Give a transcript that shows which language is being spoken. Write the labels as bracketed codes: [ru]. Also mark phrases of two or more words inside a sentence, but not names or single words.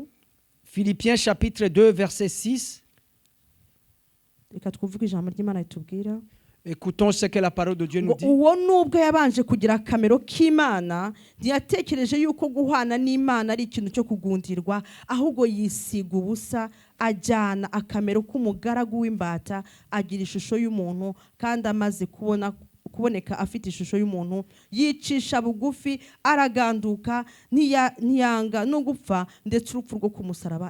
[fr] Philippiens chapitre 2, verset 6. [rw] Reka twumve ijambo ry'Imana ritubwira. [fr] Écoutons ce que la parole de Dieu nous dit. [rw] Uwo nubwo yabanje kugira akamero k'Imana ntiyatekereje yuko guhana n'Imana ari ikintu cyo kugundirwa, ahubwo yisiga ubusa ajyana akamero k'umugaragu w'imbata agira ishusho y'umuntu, kandi amaze kuboneka afite ishusho y'umuntu yicisha bugufi araganduka ntiyanga no gupfa ndetse urupfu rwo kumusaraba.